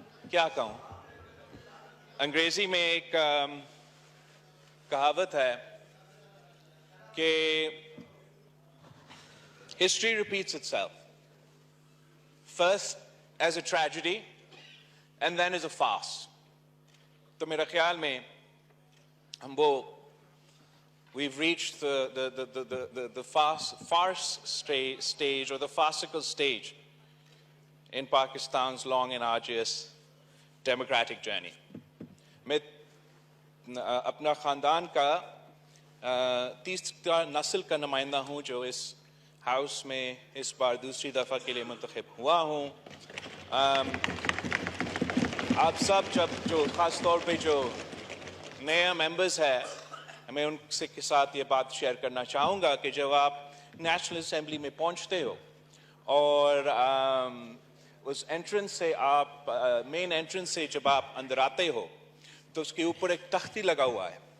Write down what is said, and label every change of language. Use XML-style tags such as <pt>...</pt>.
<ur>کیا کہوں، انگریزی میں ایک کہاوت ہے کہ</ur> <en>History repeats itself, first as a tragedy and then as a farce.</en> <ur>تو میرا خیال میں ہم وہ</ur> <en>we've reached the farce stage or the farcical stage in Pakistan's long and arduous democratic journey.</en> <ur>میں اپنا خاندان کا تیسرا نسل کا نمائندہ ہوں جو اس ہاؤس میں اس بار دوسری دفعہ کے لیے منتخب ہوا ہوں. آپ سب جو خاص طور پہ جو نئے ممبرز ہیں، میں ان کے ساتھ یہ بات شیئر کرنا چاہوں گا کہ جب آپ نیشنل اسمبلی میں پہنچتے ہو اور اس انٹرنس سے آپ مین انٹرنس سے جب آپ اندر آتے ہو تو اس کے اوپر ایک تختی لگا ہوا ہے.</ur>